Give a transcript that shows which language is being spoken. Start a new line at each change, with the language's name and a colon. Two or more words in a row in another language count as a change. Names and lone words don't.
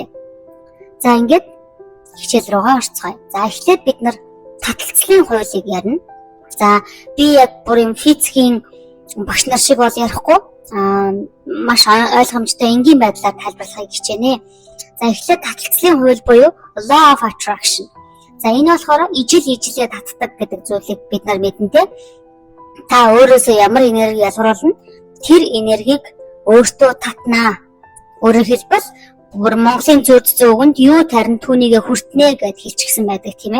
Mongolian: За ингээд хичээл рүүгээ орцгоё. За эхлээд бид нар таталцлын хуулийг ярина. За би яг бүрийн физикийн багш нар шиг бол ярихгүй маш ойлгомжтой энгийн байдлаар тайлбарлахыг хичээнэ. За эхлээд таталцлын хууль буюу
English: law of attraction.
Mongolian: За энэ болохоор ижил-ижилээ татдаг гэдэг зүйлийг бид нар мэднэ те. Та өөрөөсөө ямар энерги ялгаруулна, тэр энергийг өөртөө татнаа. Өөрөөр хэлбэл бүр Монголын зөв үгэнд юу тарин түүнийгээ хүртнэ гэд хэлчихсэн байдаг тийм ээ.